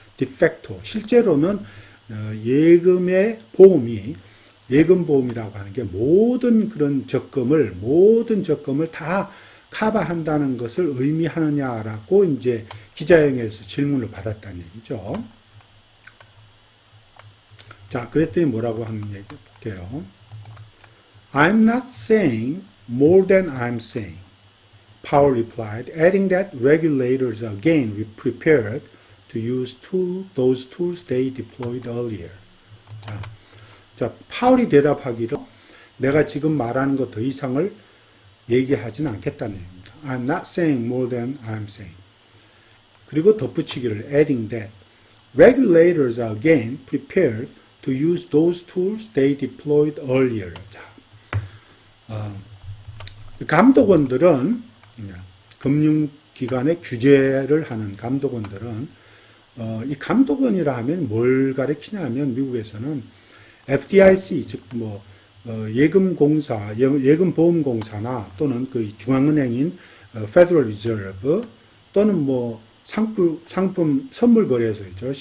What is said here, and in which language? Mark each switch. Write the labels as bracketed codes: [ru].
[ko] de facto 실제로는 예금의 보험이 예금 보험이라고 하는 게 모든 그런 모든 적금을 다 커버한다는 것을 의미하느냐라고 이제 기자회견에서 질문을 받았다는 얘기죠. 자, 그랬더니 뭐라고 하는 얘기 볼게요. [en] I'm not saying more than I'm saying. Powell replied, adding that regulators are again prepared to use those tools they deployed earlier. [ko] 자, 파월이 대답하기로 내가 지금 말하는 것 더 이상을 얘기하지는 않겠다는 얘기입니다. [en] I'm not saying more than I'm saying. [ko] 그리고 덧붙이기를 [en] adding that regulators are again prepared to use those tools they deployed earlier. [ko] 자, 감독원들은 금융기관의 규제를 하는 감독원들은 이 감독원이라 하면 뭘 가리키냐 하면 미국에서는 FDIC 즉 뭐 예금공사, 예금보험공사나 또는 그 중앙은행인 Federal Reserve 또는 뭐 상품 선물거래소이죠.